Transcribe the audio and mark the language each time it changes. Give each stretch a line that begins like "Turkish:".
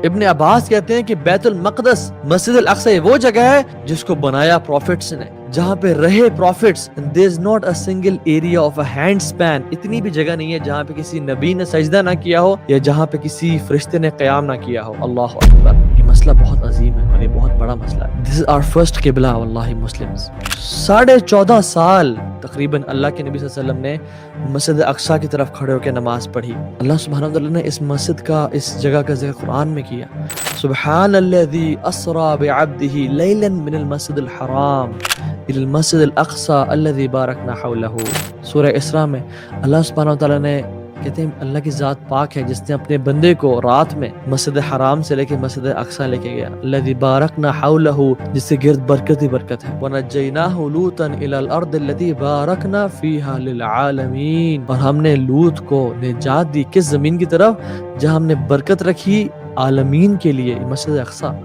Urdu: ابن عباس کہتے ہیں کہ بیت المقدس مسجد الاقصی وہ جگہ ہے جس کو بنایا پروفٹس نے، جہاں پہ رہے prophets.
English: there is not a single area of a hand span،
Urdu: اتنی بھی جگہ نہیں ہے جہاں پہ کسی نبی نے سجدہ نہ کیا ہو یا جہاں پہ کسی فرشتے نے قیام نہ کیا ہو. اللہ اکبر. یہ مسئلہ بہت عظیم ہے اور یہ بہت بڑا مسئلہ ہے.
English: this is our first قبلہ واللہ Muslims.
Urdu: 14.5 سال تقریباً اللہ کے نبی صلی اللہ علیہ وسلم نے مسجد اقصی کی طرف کھڑے ہو کے نماز پڑھی. اللہ سبحانہ وتعالی نے اس مسجد کا، اس جگہ کا ذکر قرآن میں کیا.
Arabic: سبحان الذی اسری بعبدہ لیلا من المسجد الحرام الى المسجد الاقصى الذي باركنا حوله.
Urdu: سورہ اسراء میں اللہ سبحانہ وتعالی نے کہتے ہیں اللہ کی ذات پاک ہے جس نے اپنے بندے کو رات میں مسجد حرام سے لے کے مسجد اقصی لے کے گیا.
Arabic: الذي باركنا حوله،
Urdu: جس سے گرد برکت ہی برکت ہے.
Arabic: ونجيناه لوطا الى الارض التي باركنا فيها للعالمين،
Urdu: اور ہم نے لوط کو نجات دی کس زمین کی طرف جہاں ہم نے برکت رکھی عالمین کے لیے، مسجد اقصی.